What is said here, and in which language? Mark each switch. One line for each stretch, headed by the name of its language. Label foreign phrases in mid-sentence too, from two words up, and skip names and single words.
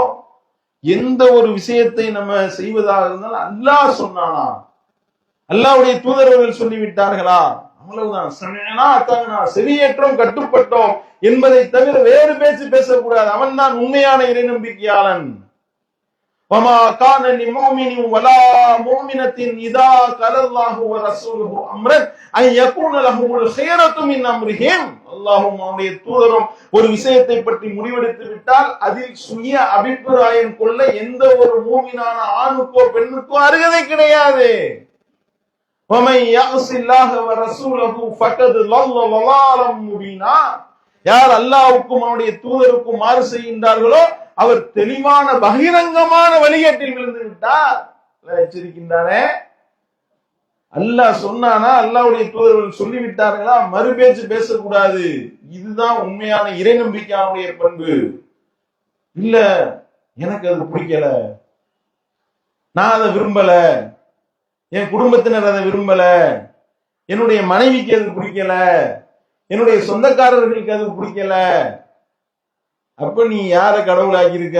Tamil: எந்த ஒரு விஷயத்தை நம்ம செய்வதாக இருந்தாலும் அல்லாஹ் சொன்னானா, அல்லாஹ்வுடைய தூதர்கள் சொல்லிவிட்டார்களா, அவ்வளவுதான்.
Arabic: سمعنا وأطعنا,
Tamil: செவியேற்றோம் கட்டுப்பட்டோம் என்பதை தவிர வேறு பேச்சு பேசக்கூடாது. அவன் தான் உண்மையான இறை நம்பிக்கையாளன்.
Arabic: وما كان لمؤمن ولا مؤمنة إذا قال الله ورسوله أمرا أن يكون لهم الخيرة من أمرهم.
Tamil: அல்லாஹ்வும் அவனுடைய தூதரும் ஒரு விஷயத்தை பற்றி முடிவெடுத்து விட்டால் அதில் சுய அபிப்பிராயம் கொள்ள எந்த ஒரு மூமினான ஆணுக்கோ பெண்ணுக்கோ அருகதை கிடையாது.
Arabic: ومن يعص الله ورسوله فقد ضل ضلالا مبينا.
Tamil: யார் அல்லாஹ்வுக்கும் அவனுடைய தூதருக்கும் மாறு செய்கின்றார்களோ அவர் தெளிவான பகிரங்கமான வழிகேட்டில் விழுந்து விட்டார். எச்சரிக்கின்றானே. அல்லாஹ் சொன்னானா, அல்லாஹ்வுடைய தூதர்கள் சொல்லிவிட்டார்களா, மறுபேச்சு பேசக்கூடாது. இதுதான் உண்மையான இறை நம்பிக்கையாவுடைய பண்பு. இல்ல எனக்கு அது பிடிக்கல, நான் அதை விரும்பல, என் குடும்பத்தினர் அதை விரும்பல, என்னுடைய மனைவிக்கு அது பிடிக்கல, என்னுடைய சொந்தக்காரர்களுக்கு அது பிடிக்கல, அப்ப நீ யார கடவுளாக்கி இருக்க?